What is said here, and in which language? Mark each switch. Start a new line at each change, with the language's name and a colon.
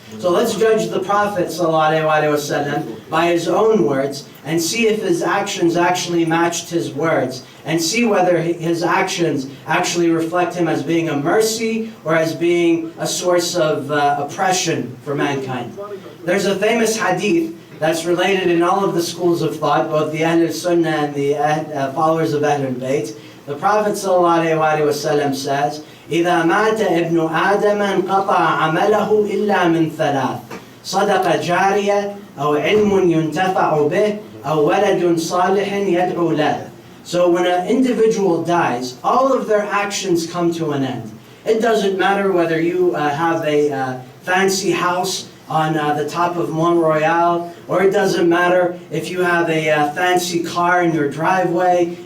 English: So let's judge the Prophet ﷺ by his own words and see if his actions actually matched his words, and see whether his actions actually reflect him as being a mercy or as being a source of oppression for mankind. There's a famous hadith that's related in all of the schools of thought, both the Ahlul Sunnah and the followers of Ahlillbait. The Prophet ﷺ says,
Arabic: إِذَا مَاتَ ابْنُ آدَمَ انْقَطَعَ عَمَلَهُ إِلَّا مِنْ ثَلَاثٍ صَدَقَ جَارِيَةٍ أَوْ عِلْمٌ يُنْتَفَعُ بِهِ أَوْ وَلَدٌ صَالِحٍ يَدْعُو لَهُ.
English: So when an individual dies, all of their actions come to an end. It doesn't matter whether you have a fancy house on the top of Montreal, or it doesn't matter if you have a fancy car in your driveway.